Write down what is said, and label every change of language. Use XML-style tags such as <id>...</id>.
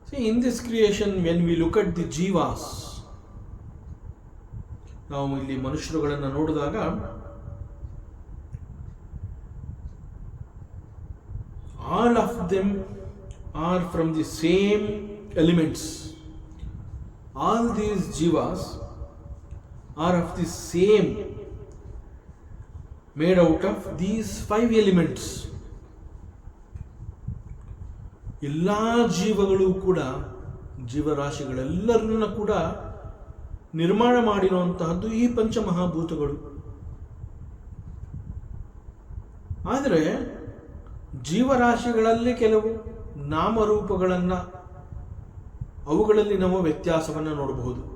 <en>in this creation when we look at the ಜೀವಾಸ್,</en> <kn>ನಾವು ಇಲ್ಲಿ ಮನುಷ್ಯರುಗಳನ್ನು ನೋಡಿದಾಗ</kn> <en>all of them are from the same elements. All these jivas are of the same, made out of these 5 elements.</en> <kn>ಎಲ್ಲ ಜೀವಗಳು ಕೂಡ, ಜೀವರಾಶಿಗಳೆಲ್ಲರನ್ನ ಕೂಡ ನಿರ್ಮಾಣ ಮಾಡಿರುವಂತಹದ್ದು ಈ ಪಂಚಮಹಾಭೂತಗಳು. ಆದರೆ ಜೀವರಾಶಿಗಳಲ್ಲಿ ಕೆಲವು ನಾಮರೂಪಗಳನ್ನು, ಅವುಗಳಲ್ಲಿ ನಾವು ವ್ಯತ್ಯಾಸವನ್ನು ನೋಡಬಹುದು.</kn>